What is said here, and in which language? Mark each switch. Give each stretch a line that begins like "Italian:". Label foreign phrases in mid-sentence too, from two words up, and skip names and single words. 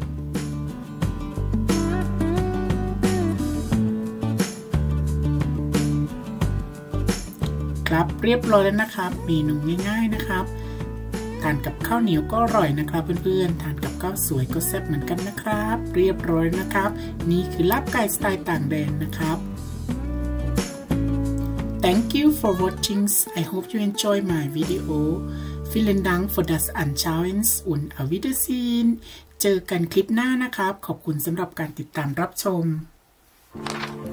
Thai: ครับเรียบร้อยแล้วนะครับเมนูง่ายๆนะครับทานกับข้าวเหนียวก็อร่อยนะครับเพื่อนๆทานกับข้าวสวยก็แซ่บเหมือนกันนะครับเรียบร้อยนะครับนี่คือลาบไก่สไตล์ต่างแดนนะครับ
English: Thank you for watching. I hope you enjoy my video.
German: Vielen Dank für das Anschauen und auf Wiedersehen.
Thai: เจอกันคลิปหน้านะครับขอบคุณสำหรับการติดตามรับชม